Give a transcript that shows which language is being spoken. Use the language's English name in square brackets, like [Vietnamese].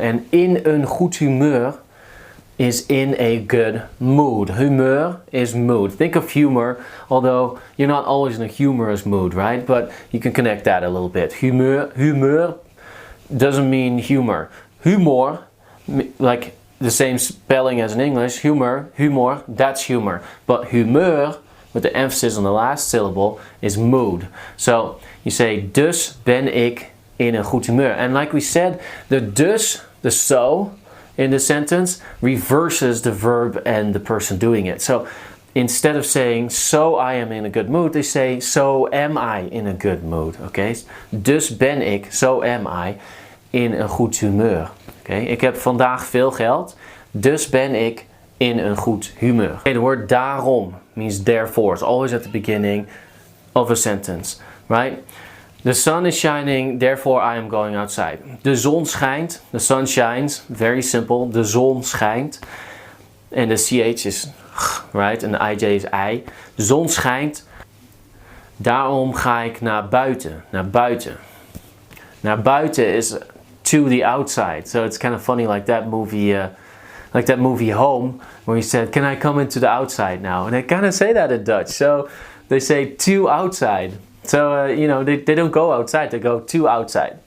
[Dutch] En in een goed humeur is [English] in a good mood. Humeur is mood. Think of humor, although you're not always in a humorous mood, right? But you can connect that a little bit. Humeur doesn't mean humor. Humor, like the same spelling as in English, humor, that's humor. But humeur, with the emphasis on the last syllable, is mood. So you say, [Dutch] dus ben ik in een goed humeur. [English] And like we said, the dus, the so, in the sentence reverses the verb and the person doing it. So instead of saying, so I am in a good mood, they say, so am I in a good mood. Okay? [Dutch] Dus ben ik, [English] so am I, [Dutch] in een goed humeur. [English] Okay? [Dutch] Ik heb vandaag veel geld, dus ben ik in een goed humeur. [English] Okay, the word daarom means therefore. It's always at the beginning of a sentence, right? The sun is shining, therefore I am going outside. [Dutch] De zon schijnt, [English] the sun shines, very simple. [Dutch] De zon schijnt. [English] And the ch is right, and the ij is I. [Dutch] De zon schijnt, daarom ga ik naar buiten. Naar buiten. [English] Naar buiten is to the outside. So it's kind of funny like that movie Home, where he said, can I come into the outside now? And they kind of say that in Dutch. So they say to outside. So, they don't go outside, they go to outside.